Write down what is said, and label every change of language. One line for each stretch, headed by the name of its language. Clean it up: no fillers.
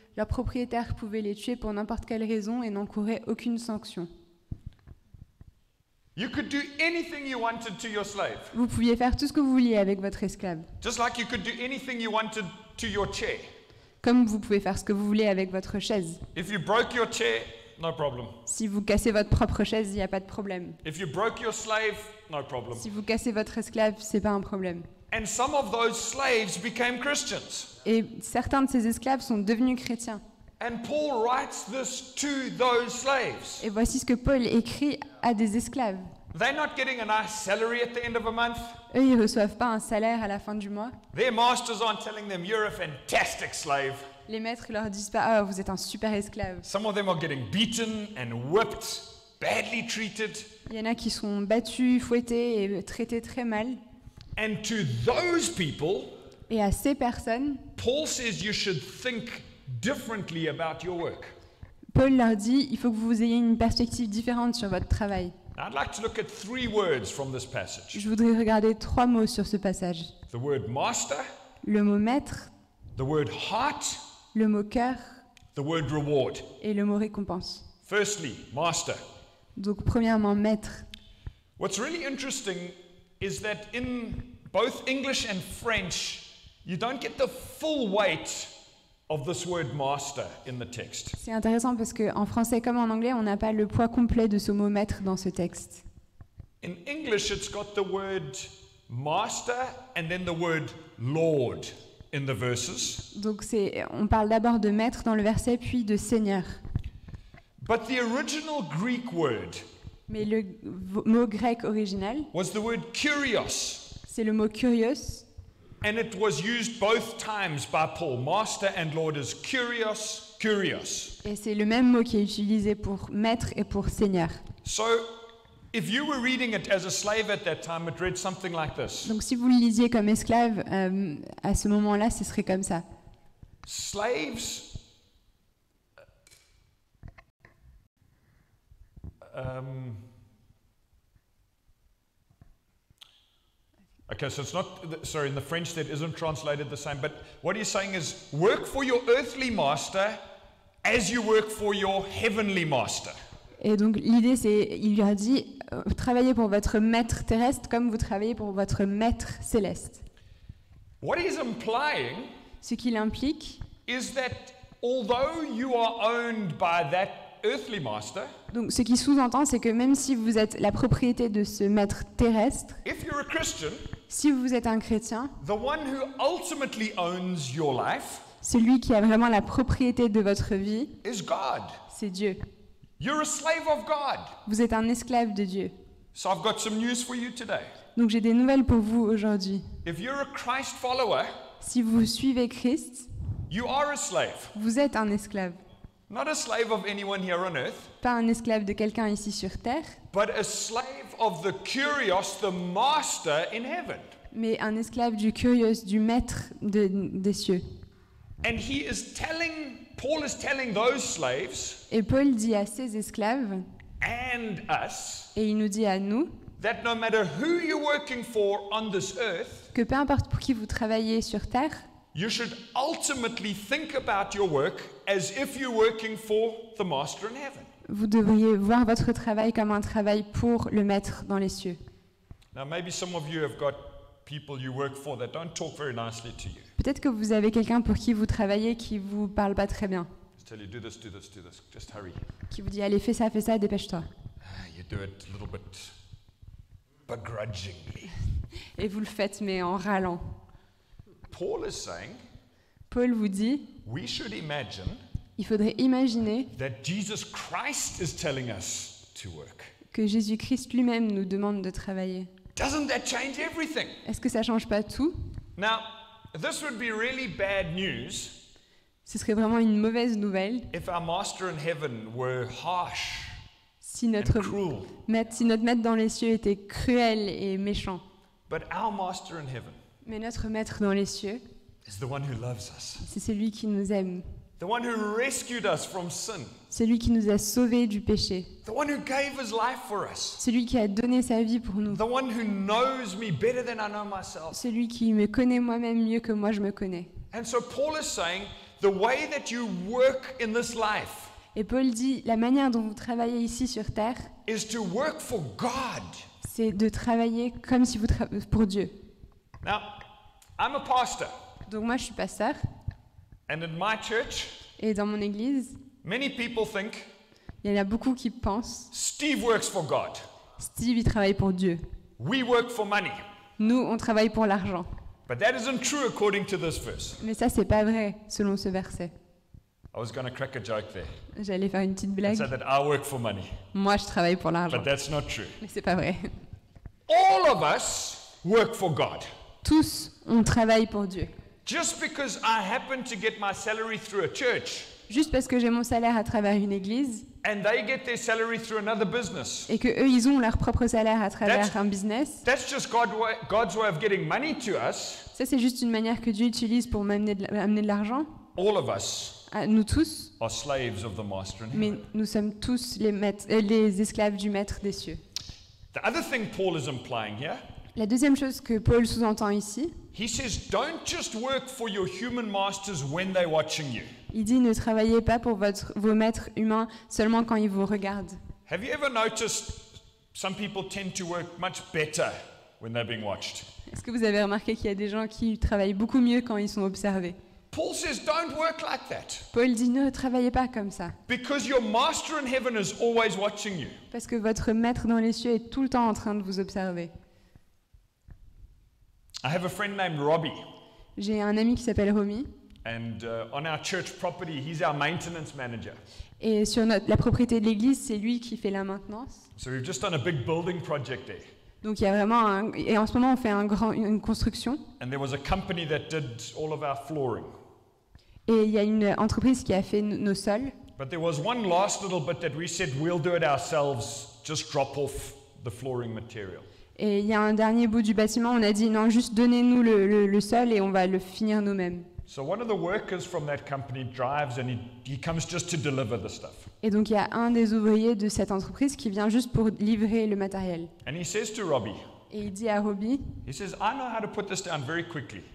French: Leurs propriétaires pouvaient les tuer pour n'importe quelle raison et n'encouraient aucune sanction.
English: You could do anything you wanted to your slave,
French: Vous pouviez faire tout ce que vous vouliez avec votre esclave,
English: just like you could do anything you wanted to your chair.
French: comme vous pouvez faire ce que vous voulez avec votre chaise.
English: If you broke your chair, no problem.
French: Si vous cassez votre propre chaise, il n'y a pas de problème.
English: If you broke your slave, no problem.
French: Si vous cassez votre esclave, c'est pas un problème.
English: And some of those slaves became Christians.
French: Et certains de ces esclaves sont devenus chrétiens.
English: And Paul writes this to those slaves.
French: Et voici ce que Paul écrit à des esclaves.
English: They're not getting a nice salary at the end of a month.
French: Eux, ils ne reçoivent pas un salaire à la fin du mois.
English: Their masters aren't telling them, you're a fantastic slave.
French: Les maîtres ne leur disent pas « Ah, vous êtes un super esclave
English: Some of them are getting beaten and whipped, badly treated. ».
French: Il y en a qui sont battus, fouettés et traités très mal.
English: And to those people,
French: Et à ces personnes,
English: Paul says you should think differently about your work.
French: Paul leur dit, il faut que vous ayez une perspective différente sur votre travail.
English: Now, I'd like to look at 3 words from this passage.
French: Je voudrais regarder 3 mots sur ce passage.
English: The word master,
French: Le mot maître,
English: the word heart,
French: le mot cœur
English: the word reward.
French: et le mot récompense.
English: Firstly, master.
French: Donc premièrement, maître.
English: What's really interesting is that in both English and French, you don't get the full weight of this word master in the text.
French: C'est intéressant parce qu'en français comme en anglais, on n'a pas le poids complet de ce mot maître dans ce texte.
English: In English, it's got the word master and then the word Lord in the verses.
French: Donc on parle d'abord de maître dans le verset, puis de seigneur.
English: But the original Greek word
French: Mais le mot grec original,
English: was the word kurios,
French: c'est le mot kurios,
English: and it was used both times by Paul. Master and Lord is kurios, kurios.
French: et c'est le même mot qui est utilisé pour maître et pour seigneur.
English: So, if you were reading it as a slave at that time, it read something like this.
French: Donc si vous le lisiez comme esclave, à ce moment-là, ce serait comme ça.
English: Slaves okay, so it's not, sorry, in the French that isn't translated the same, but what he's saying is work for your earthly master as you work for your heavenly master.
French: Et donc l'idée, c'est, il lui a dit, travaillez pour votre maître terrestre comme vous travaillez pour votre maître céleste.
English: What he's implying
French: Ce qu'il implique,
English: is that although you are owned by that earthly master,
French: donc ce qui sous-entend, c'est que même si vous êtes la propriété de ce maître terrestre,
English: if you're a Christian,
French: si vous êtes un chrétien,
English: the one who ultimately owns your life
French: celui qui a vraiment la propriété de votre vie,
English: is God.
French: c'est Dieu.
English: You're a slave of God.
French: Vous êtes un esclave de Dieu.
English: So I've got some news for you today.
French: Donc j'ai des nouvelles pour vous aujourd'hui.
English: If you're a Christ follower,
French: Si vous suivez Christ,
English: you are a slave.
French: vous êtes un esclave.
English: Not a slave of anyone here on earth,
French: Pas un esclave de quelqu'un ici sur terre,
English: but a slave of the kurios, the master in heaven.
French: mais un esclave du curios, du maître des cieux.
English: And Paul is telling those slaves
French: Et Paul dit à ces esclaves,
English: and us,
French: et il nous dit à nous,
English: that no matter who you're working for on this earth,
French: que peu importe pour qui vous travaillez sur terre,
English: you should ultimately think about your work as if you're working for the master in heaven.
French: vous devriez voir votre travail comme un travail pour le maître dans les cieux.
English: Now, maybe some of you have got people you work for that don't talk very nicely to you.
French: Peut-être que vous avez quelqu'un pour qui vous travaillez qui vous parle pas très bien,
English: Just tell you, do this, do this, do this. Just hurry.
French: qui vous dit allez fais ça, dépêche-toi.
English: You do it a little bit begrudgingly.
French: Et vous le faites mais en râlant.
English: Paul is saying
French: Paul vous dit,
English: we should imagine
French: il faudrait imaginer
English: that Jesus Christ is telling us to work.
French: que Jésus-Christ lui-même nous demande de travailler.
English: Doesn't that change everything?
French: Est-ce que ça change pas tout?
English: Now, this would be really bad news
French: Ce serait vraiment une mauvaise nouvelle
English: if our master in heaven were harsh
French: si
English: and
French: notre
English: cruel.
French: maître dans les cieux était cruel et méchant.
English: But our master in heaven
French: Mais notre maître dans les cieux,
English: is the one who loves us,
French: c'est celui qui nous aime,
English: the one who rescued us from sin,
French: celui qui nous a sauvés du péché,
English: the one who gave his life for us,
French: celui qui a donné sa vie pour nous,
English: the one who knows me better than I know myself.
French: celui qui me connaît moi-même mieux que moi je me connais.
English: And so Paul is saying the way that you work in this life
French: Et Paul dit, la manière dont vous travaillez ici sur terre,
English: is to work for God.
French: c'est de travailler comme si vous pour Dieu.
English: Now, I'm a pastor,
French: Donc moi je suis pasteur,
English: and in my church,
French: et dans mon église,
English: many people think
French: il y en a beaucoup qui pensent,
English: Steve works for God.
French: Steve il travaille pour Dieu.
English: We work for money.
French: Nous on travaille pour l'argent.
English: But that isn't true according to this verse.
French: Mais ça c'est pas vrai selon ce verset.
English: I was going to crack a joke there.
French: J'allais faire une petite
English: And
French: blague.
English: say that I work for money.
French: Moi je travaille pour l'argent.
English: But that's not true.
French: Mais c'est pas vrai.
English: All of us work for God.
French: Tous on travaille pour Dieu.
English: Just because I happen to get my salary through a church
French: Juste parce que j'ai mon salaire à travers une église
English: and they get their salary through another business,
French: et que eux ils ont leur propre salaire à travers un business,
English: that's just God's way of getting money to us.
French: ça c'est juste une manière que Dieu utilise pour amener de l'argent.
English: All of us
French: Nous tous,
English: are slaves of the master in
French: mais
English: heaven.
French: nous sommes tous les esclaves du Maître des cieux.
English: The other thing Paul is implying here,
French: La deuxième chose que Paul sous-entend ici,
English: he says, don't just work for your human masters when they're watching you.
French: il dit ne travaillez pas pour vos maîtres humains seulement quand ils vous regardent.
English: Have you ever noticed some people tend to work much better when they're being watched?
French: Est-ce que vous avez remarqué qu'il y a des gens qui travaillent beaucoup mieux quand ils sont observés?
English: Paul says, don't work like that.
French: Paul dit ne travaillez pas comme ça,
English: Because your master in heaven is always watching you.
French: parce que votre Maître dans les cieux est tout le temps en train de vous observer.
English: I have a friend named Robbie,
French: J'ai un ami qui s'appelle Romy,
English: and on our church property, he's our maintenance manager.
French: et sur la propriété de l'église, c'est lui qui fait la maintenance.
English: So we've just done a big building project there.
French: Donc il y a vraiment et en ce moment on fait une construction,
English: And there was a company that did all of our flooring.
French: et il y a une entreprise qui a fait nos sols.
English: But there was one last little bit that we said we'll do it ourselves, just drop off the flooring material.
French: Et il y a un dernier bout du bâtiment, on a dit non, juste donnez-nous le sol et on va le finir nous-mêmes.
English: So one of the workers from that company drives and he comes just to deliver the stuff.
French: Et donc il y a un des ouvriers de cette entreprise qui vient juste pour livrer le matériel.
English: And he says to Robbie,
French: Et il dit à Robbie,
English: he says, I know how to put this down very quickly.